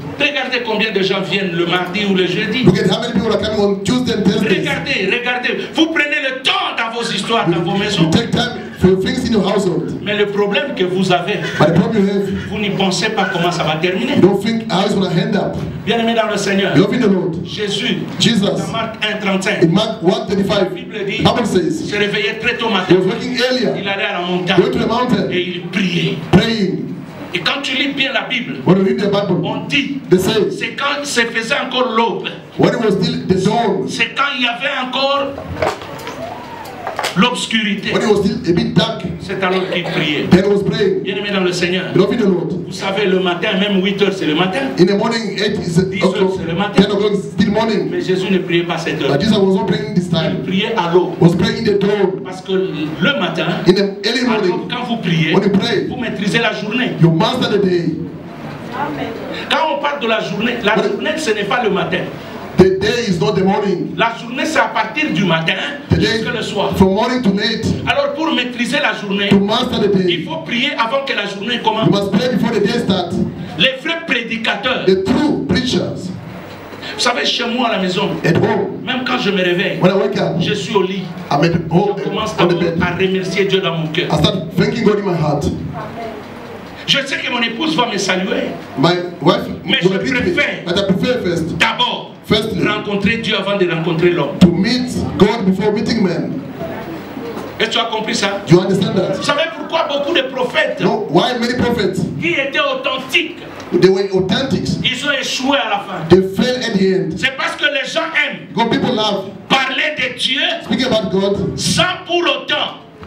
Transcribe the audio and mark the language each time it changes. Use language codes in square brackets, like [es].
[fr] Regardez combien de gens viennent le mardi ou le jeudi. [en] Look at how many people are coming on Tuesday and Thursday. [fr] Regardez. Vous prenez le temps dans vos histoires, dans vos maisons. [en] You take time for your things in your household. [fr] Mais le problème que vous avez, [en] but the problem you have, [fr] vous n'y pensez pas comment ça va terminer. [en] You don't think how it's going to end up. [fr] Bien-aimé dans le Seigneur. [en] Love in the Lord. Jesus. [fr] Dans Marc 1:35. [en] In Mark 1:35. [fr] La Bible dit. [en] Bible says. [fr] Se réveillait très tôt matin. [en] He was waking earlier. [fr] Il allait à la montagne. [en] Going to the mountain. [fr] Et il priait. [en] Praying. [fr] Et quand tu lis bien la Bible, [en] when you read the Bible, [fr] on dit, c'est quand se faisait encore l'aube. [en] When it was still the dawn. [fr] C'est quand il y avait encore l'obscurité, [en] when it was still a bit dark, [fr] c'est alors qu'il priait. [en] then he was praying. [fr] Bien-aimé dans le Seigneur, [en] Beloved in the Lord. [fr] vous savez, le matin, même 8 heures, c'est le matin. [en] In the morning, 8 is [fr] 10 heures, c'est le matin. [en] 10 o'clock is still morning. [fr] Mais Jésus ne priait pas cette heure. [en] But Jesus was not praying this [fr] Il [en] time. [fr] priait à l'eau. [en] He was praying in the dawn. [fr] Parce que le matin, [en] In the early [fr] alors, [en] morning, [fr] quand vous priez, [en] when you pray, [fr] vous maîtrisez la journée. [en] you master the day. [fr] Quand on parle de la journée ce n'est pas le matin. [en] The day is not the morning. [fr] La journée, c'est à partir du matin jusqu'à le soir. [en] From morning to late. [fr] Alors, pour maîtriser la journée, [en] To master the day, [fr] il faut prier avant que la journée commence. [en] you must pray before the day starts. [fr] Les vrais prédicateurs, [en] The true preachers [fr] vous savez, chez moi à la maison, [en] at home, [fr] même quand je me réveille, [en] when I wake up, [fr] je suis au lit. [en] I'm at home [fr] Je commence [en] on the bed. [fr] à remercier Dieu dans mon cœur. [en] I start thanking God in my heart. [fr] Je sais que mon épouse va me saluer. [en] My wife [fr] Mais [en] will [fr] je [en] greet me, [fr] préfère [en] but I prefer first, [fr] d'abord [en] firstly, [fr] rencontrer Dieu avant de rencontrer l'homme. [en] to meet God before meeting men. [fr] Est-ce que tu as compris ça? [en] Do you understand that? [fr] Vous savez pourquoi beaucoup de prophètes [en] No, why many prophets, [fr] qui étaient authentiques, [en] they were authentic, [fr] ils ont échoué à la fin? [en] they fail at the end. [fr] C'est parce que les gens aiment [en] God people love [fr] parler de Dieu [en] speaking about God [fr] sans pour autant